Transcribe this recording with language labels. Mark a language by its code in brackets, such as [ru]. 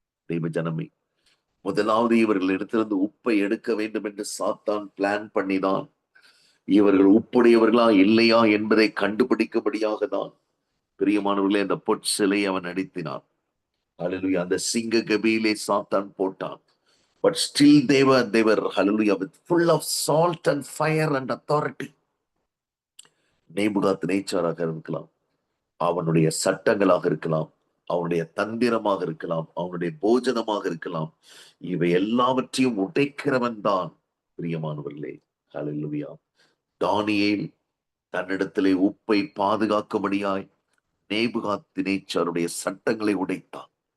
[ta] தெய்வ ஜனமே, முதலாவது இவர்கள் இடத்திலிருந்து உப்பை எடுக்க வேண்டும் என்று சாத்தான் பிளான் பண்ணிதான் இவர்கள் உப்புடையவர்களா இல்லையா என்பதை கண்டுபிடிக்கும்படியாக தான் பிரியமானவர்களே அந்த பொற்சிலை அவன் அடித்தினான். ஹalleluya. அந்த சிங்க கபியிலே சாத்தான் போட்டான். [en] But still they were hallelujah with full of salt and fire and authority. [ta] நேபுகாத் நேச்சாராக இருக்கலாம், அவனுடைய சட்டங்களாக இருக்கலாம், அவனுடைய தந்திரமாக இருக்கலாம், அவனுடைய போஜனமாக இருக்கலாம், இவை எல்லாவற்றையும் உடைக்கிறவன் தான் பிரியமானவர்களே. ஹalleluya. தானியேல் தன்னிடத்திலே உப்பை பாதுகாக்கும்படியாய் நேபுகாத் நேச்சாருடைய சட்டங்களை உடைத்தான்.